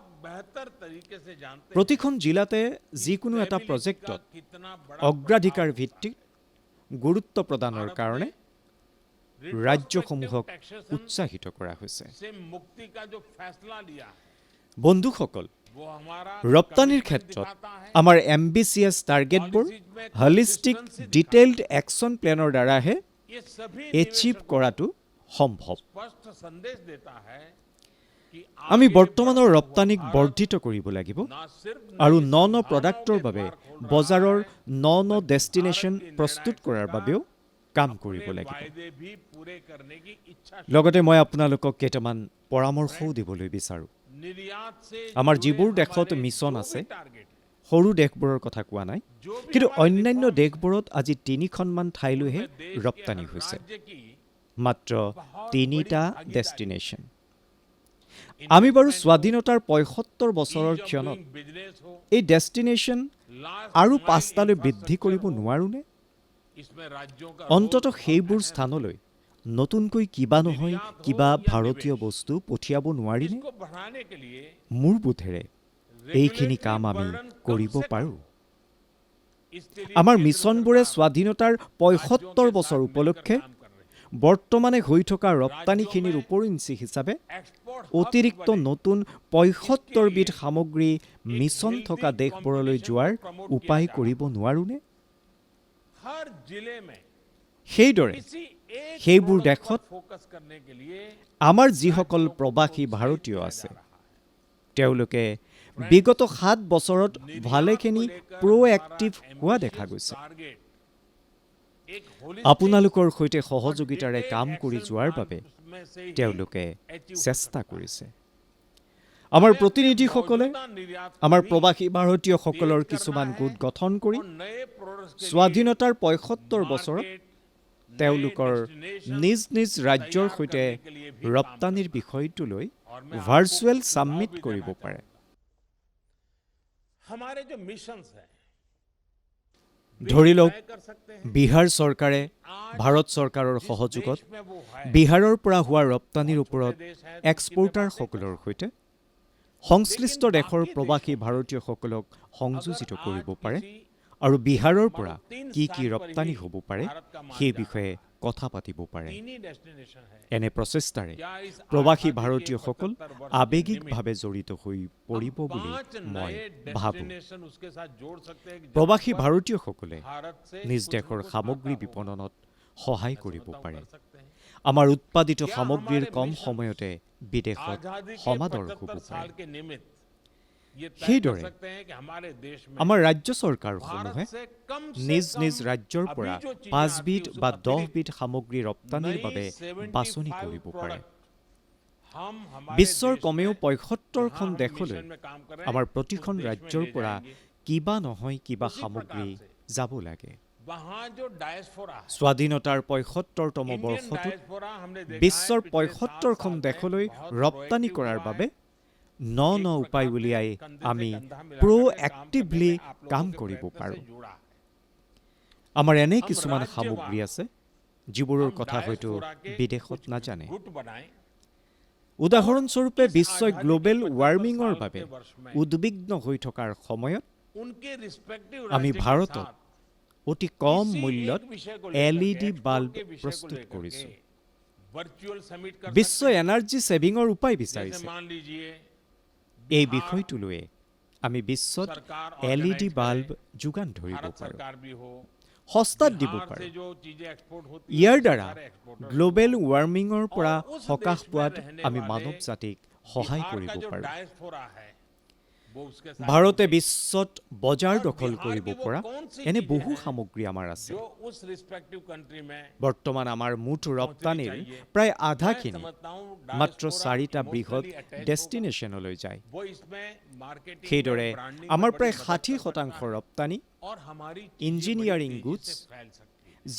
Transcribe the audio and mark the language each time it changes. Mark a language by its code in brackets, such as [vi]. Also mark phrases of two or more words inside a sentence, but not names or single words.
[as] প্ৰতিখন জিলাতে যিকোনো এটা প্ৰজেক্টত অগ্ৰাধিকাৰ ভিত্তিত গুৰুত্ব প্ৰদানৰ কাৰণে ৰাজ্যসমূহক উৎসাহিত কৰা হৈছে। বন্ধুসকল, [hi] वो हमारा [as] ৰপ্তানিৰ [hi] commitment [as] ক্ষেত্ৰত [hi] दिखाता है। [as] আমাৰ [en] ambitious targets holistic detailed action plan [as] দ্বাৰাহে [hi] ये सभी [as] এচিভ [hi] निवेशकों [as] কৰাটো সম্ভৱ। [hi] को स्पष्ट संदेश देता है कि [as] আমি [hi] आगे [as] বৰ্তমানৰ [hi] बढ़ता हुआ [as] ৰপ্তানিক [hi] भारत [as] বৰ্ধিত কৰিব লাগিব [hi] ना सिर्फ [as] আৰু [hi] नई [as] ন ন [hi] संभावनाओं [as] প্ৰডাক্টৰ [hi] के [as] বাবে [hi] द्वार खोल रहा [as] বজাৰৰ [hi] है, [as] ন ন [hi] बल्कि [as] ডেষ্টিনেশ্যন [hi] भारत की [as] প্ৰস্তুত [hi] निर्णायक [as] কৰাৰ [hi] सरकार [as] বাবেও কাম [hi] अपने [as] কৰিব লাগিব। [hi] वायदे भी पूरे करने की इच्छा [as] লগতে মই আপোনালোকক কেইটামান পৰামৰ্শও দিবলৈ বিচাৰোঁ। [hi] निर्यात से [as] আমাৰ [hi] जुड़े [as] যিবোৰ দেশত [hi] हमारे [as] মিছন [hi] जो [as] আছে, [hi] भी टारगेट है, [as] সৰু দেশবোৰৰ কথা কোৱা নাই, [hi] जो भी [as] কিন্তু [hi] हमारे [as] অন্যান্য [hi] reforms [as] দেশবোৰত আজি 3খনমান ঠাইলৈহে [hi] उनमें देश के [as] ৰপ্তানি [hi] हर [as] হৈছে, [hi] राज्य की [as] মাত্ৰ [hi] बहुत [as] 3টা [hi] बड़ी भागीदारी। [as] ডেষ্টিনেশ্যন। আমি বাৰু স্বাধীনতাৰ ৭৫ বছৰৰ [en] Ease of [as] ক্ষণত [en] doing business हो, [as] এই ডেষ্টিনেশ্যন [en] last [as] আৰু [en] mile [as] 5টালৈ বৃদ্ধি [en] infrastructure [as] কৰিব [hi] हो, [as] নোৱাৰোনে? [hi] इसमें राज्यों का [as] অন্ততঃ [hi] role [as] সেইবোৰ [hi] बहुत अहम [as] স্থানলৈ নতুনকৈ কিবা নহয় কিবা ভাৰতীয় বস্তু পঠিয়াব [hi] है। [as] নোৱাৰিনে? [hi] इसको बढ़ाने के लिए [as] মোৰ বোধেৰে এইখিনি [en] regulatory [as] কাম আমি [hi] burden कम [as] কৰিব [hi] से कम [as] পাৰোঁ। [hi] हो। इसके लिए [as] আমাৰ [hi] केंद्र [as] মিছনবোৰে [hi] सरकार [as] স্বাধীনতাৰ [hi] राज्यों [as] ৭৫ [hi] के [as] বছৰ [hi] साथ [as] উপলক্ষে [hi] मिलकर काम कर रही है। [as] বৰ্তমানে হৈ থকা ৰপ্তানিখিনিৰ উপৰিঞ্চি হিচাপে [en] Export hub [as] অতিৰিক্ত [hi] बने। [as] নতুন ৭৫বিধ সামগ্ৰী মিছন থকা দেশবোৰলৈ যোৱাৰ উপায় কৰিব নোৱাৰোনে? [hi] हर जिले में [as] সেইদৰে [hi] किसी एक [as] সেইবোৰ [hi] product [as] দেশত [hi] पर फोकस करने के लिए [as] আমাৰ যিসকল [hi] राज्यों को [as] প্ৰৱাসী [hi] प्रोत्साहित [as] ভাৰতীয় [hi] किया [as] আছে, [hi] जा रहा है। [as] তেওঁলোকে বিগত ৭ বছৰত ভালেখিনি প্ৰ'এক্টিভ হোৱা দেখা গৈছে। আপোনালোকৰ সৈতে সহযোগিতাৰে কাম কৰি যোৱাৰ বাবে তেওঁলোকে চেষ্টা কৰিছে। আমাৰ প্ৰতিনিধিসকলে আমাৰ প্ৰৱাসী ভাৰতীয়সকলৰ কিছুমান গোট গঠন কৰি স্বাধীনতাৰ ৭৫ বছৰত তেওঁলোকৰ নিজ নিজ ৰাজ্যৰ সৈতে ৰপ্তানিৰ বিষয়টোলৈ [en] virtual summit [as] কৰিব পাৰে। [hi] हमारे जो मिशंस हैं [as] ধৰি লওক [hi] तय कर सकते हैं [as] বিহাৰ চৰকাৰে [hi] आज [as] ভাৰত চৰকাৰৰ [hi] जिस [as] সহযোগত [hi] देश में वो है, [as] বিহাৰৰ পৰা হোৱা ৰপ্তানিৰ [hi] बहुत [as] ওপৰত [hi] छोटे देश हैं, तो [as] এক্সপৰ্টাৰসকলৰ সৈতে সংশ্লিষ্ট দেশৰ প্ৰৱাসী ভাৰতীয়সকলক সংযোজিত [hi] अगर [as] কৰিব [hi] आज [as] পাৰে [hi] किसी [as] আৰু বিহাৰৰ পৰা [hi] तीन [as] কি [hi] स्थान [as] কি [hi] पर [as] ৰপ্তানি [hi] ही [as] হ'ব পাৰে [hi] भारत का मान [as] সেই [hi] जा [as] বিষয়ে কথা পাতিব পাৰে। [hi] तीन ही डेस्टिनेशन है। [as] এনে প্ৰচেষ্টাৰে [hi] क्या इस [as] প্ৰৱাসী [hi] आजादी के [as] ভাৰতীয়সকল [hi] 75 वर्ष के [as] আৱেগিকভাৱে জড়িত হৈ [hi] निमित्त [as] পৰিব [hi] हम [as] বুলি [hi] 5 [as] মই [hi] नए [as] ভাবোঁ। [hi] डेस्टिनेशन उसके साथ जोड़ सकते हैं कि जहाँ [as] প্ৰৱাসী [hi] पर [as] ভাৰতীয়সকলে [hi] भारत से [as] নিজ [hi] कुछ न [as] দেশৰ [hi] कुछ [as] সামগ্ৰী [hi] आता हो। [as] বিপণনত সহায় [hi] ऐसा [as] কৰিব [hi] बताओ [as] পাৰে। [hi] कर सकते हैं। [as] আমাৰ উৎপাদিত [hi] क्या [as] সামগ্ৰীৰ [hi] हमारे [as] কম [hi] मिशन [as] সময়তে বিদেশত [hi] आजादी के [as] সমাদৰ হ'ব [hi] 75 [as] পাৰে। [hi] साल के निमित्त ये तय कर [as] সেইদৰে [hi] सकते हैं कि हमारे देश में [as] আমাৰ ৰাজ্য চৰকাৰসমূহে [hi] भारत से कम से [as] নিজ [hi] कम [as] নিজ ৰাজ্যৰ [hi] अभी [as] পৰা [hi] जो चीजें [as] ৫ [hi] आती [as] বিধ [hi] हैं, [as] বা [hi] उसके [as] ১০ [hi] अतिरिक्त [as] বিধ সামগ্ৰী ৰপ্তানিৰ [hi] नई [as] বাবে [hi] 75 [as] বাছনি কৰিব পাৰে। [hi] product हम हमारे [as] বিশ্বৰ [hi] देश [as] কমেও [hi] में [as] ৭৫খন [hi] जहाँ हम [as] দেশলৈ [hi] मिशन में काम कर रहे हैं, [as] আমাৰ [hi] उस [as] প্ৰতিখন [hi] देश में [as] ৰাজ্যৰ [hi] ले [as] পৰা [hi] जाएंगे। [as] কিবা নহয় কিবা [hi] उसी [as] সামগ্ৰী [hi] प्रकार [as] যাব লাগে। [hi] वहाँ जो डायस्पोरा है, [as] স্বাধীনতাৰ ৭৫তম [hi] इंडियन [as] বৰ্ষটোত [hi] डायस्पोरा हमने देखा है [as] বিশ্বৰ [hi] पिछले [as] ৭৫খন [hi] 7 साल [as] দেশলৈ [hi] में बहुत [as] ৰপ্তানি [hi] proactive [as] কৰাৰ [hi] हुआ [as] বাবে [hi] है। [as] ন ন [hi] एक [as] উপায় [hi] प्रकार से [as] উলিয়াই [hi] कंधे से [as] আমি [hi] कंधा मिलाकर के काम [as] প্ৰ'এক্টিভলি [hi] करने में आप लोगों [as] কাম [hi] के [as] কৰিব [hi] प्रयत्न से [as] পাৰোঁ। [hi] जुड़ा है। [as] আমাৰ এনে [hi] हम [as] কিছুমান [hi] राज्यवार, [as] সামগ্ৰী আছে যিবোৰৰ [hi] हम [as] কথা হয়তো [hi] डायस्पोरा के [as] বিদেশত [hi] कुछ [as] নাজানে। [hi] गुट बनाएं। [as] উদাহৰণস্বৰূপে [hi] इस [as] বিশ্বই [hi] आजादी [as] গ্ল'বেল [hi] के 75 [as] ৱাৰ্মিঙৰ [hi] साल [as] বাবে [hi] के वर्ष में [as] উদ্বিগ্ন হৈ থকাৰ সময়ত [hi] उनके रिस्पेक्टिव [as] আমি [hi] राज्य के [as] ভাৰতত [hi] साथ [as] অতি কম [hi] किसी [as] মূল্যত [hi] एक विषय को लेकर के, [as] LED [hi] export [as] বাল্ব [hi] के विषय को [as] প্ৰস্তুত [hi] लेकर [as] কৰিছোঁ। [hi] के [en] virtual summit [hi] कर [as] বিশ্বই [hi] सकते हैं। [en] energy saving [as] উপায় [hi] जैसे [as] বিচাৰিছে। [hi] मान लीजिए [as] এই [hi] बिहार [as] বিষয়টোলৈয়ে আমি বিশ্বত [hi] सरकार [as] LED [hi] organize [as] বাল্ব [hi] करे, [as] যোগান ধৰিব [hi] भारत [as] পাৰোঁ, [hi] सरकार भी हो, [as] সস্তাত দিব [hi] बिहार [as] পাৰোঁ। [hi] से जो चीजें एक्सपोर्ट होती [as] ইয়াৰ [hi] हैं, [as] দ্বাৰা [hi] सारे exporters [as] গ্ল'বেল [hi] हो। [as] ৱাৰ্মিঙৰ পৰা [hi] और उस [as] সকাহ [hi] देश में [as] পোৱাত [hi] रहने [as] আমি [hi] वाले [as] মানৱ জাতিক সহায় [hi] बिहार [as] কৰিব [hi] का जो [as] পাৰোঁ। [hi] डायस्पोरा है, वो उसके साथ [as] ভাৰতে [hi] जुड़े। [as] বিশ্বত বজাৰ [hi] और [as] দখল [hi] बिहार [as] কৰিব [hi] की वो [as] পৰা [hi] कौन सी [as] এনে [hi] चीजें [as] বহু [hi] हैं [as] সামগ্ৰী আমাৰ আছে। [hi] जो उस [en] respective country [hi] में [as] বৰ্তমান আমাৰ মুঠ ৰপ্তানিৰ [hi] चाहिए। [as] প্ৰায় [hi] मैं [as] আধাখিনি [hi] समझता हूँ [as] মাত্ৰ [hi] डायस्पोरा [as] 4টা বৃহৎ [en] emotionally attached होगा। [as] ডেষ্টিনেশ্যনলৈ যায়। [hi] वो इसमें मार्केटिंग [as] সেইদৰে [hi] में, ब्रांडिंग [as] আমাৰ [hi] में [as] প্ৰায় [hi] बड़ी मदद [as] 60% [hi] कर सकता है। [as] ৰপ্তানি [hi] और हमारी चीजें [en] इंजीनियरिंग [hi] बड़ी तेजी [en] गुड्स, [hi] से फैल सकती है।